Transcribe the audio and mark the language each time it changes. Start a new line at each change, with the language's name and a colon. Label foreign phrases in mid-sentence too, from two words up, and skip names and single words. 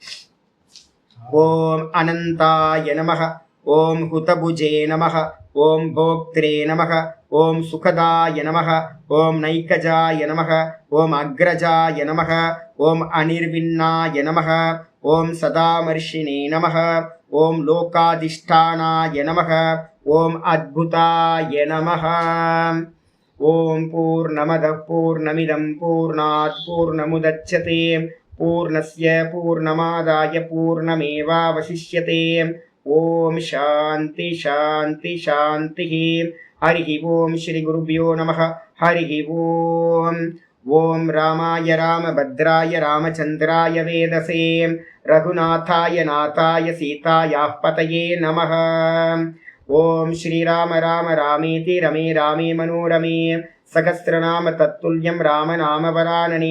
Sanskrit: ॐ अनन्ताय नमः, ॐ हुतभुजे नमः, ॐ भोक्त्रे नमः, ॐ सुखदाय नमः, ॐ नैकजाय नमः, ॐ अग्रजाय नमः, ॐ अनिर्विण्णाय नमः, ॐ सदामर्षिणे नमः, ॐ लोकाधिष्ठानाय नमः, ॐ अद्भुताय नमः. ॐ पूर्णमदः पूर्णमिदं पूर्णात् पूर्णमुदच्यते पूर्णस्य पूर्णमादाय पूर्णमेवावशिष्यते. ॐ शान्ति शान्ति शान्ति. हरि ॐ श्री गुरुभ्यो नमः. हरि ॐ. ॐ रामाय रामभद्राय रामचन्द्राय वेधसे रघुनाथाय नाथाय सीतायाः पतये नमः. ॐ श्रीराम राम रामेति रमे रामे मनोरमे सहस्रनाम तत्तुल्यं राम नाम वरानने.